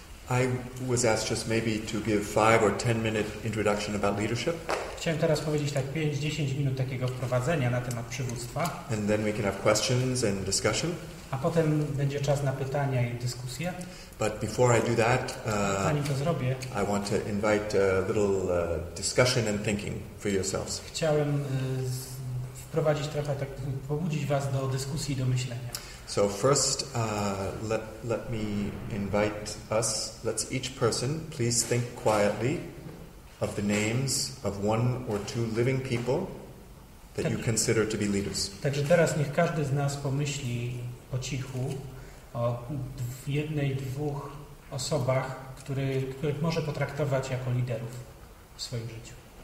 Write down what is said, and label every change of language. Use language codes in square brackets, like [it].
[en] I was asked just maybe to give 5 or 10-minute introduction about leadership. [pl] Chciałem teraz powiedzieć tak 5-10 minut takiego wprowadzenia na temat przywództwa. [en] And then we can have questions and discussion. [pl] A potem będzie czas na pytania i dyskusje. [en] But before I do that, [pl] zanim to zrobię, [en] I want to invite a little discussion and thinking for yourselves. [pl] Chciałem wprowadzić trochę, tak pobudzić was do dyskusji i do myślenia. [en] So first, let me invite us. Let's each person please think quietly of the names of 1 or 2 living people that you consider to be leaders. [pl] Także teraz niech każdy z nas pomyśli po cichu o 1-2 osobach, których może potraktować jako liderów w swoim życiu.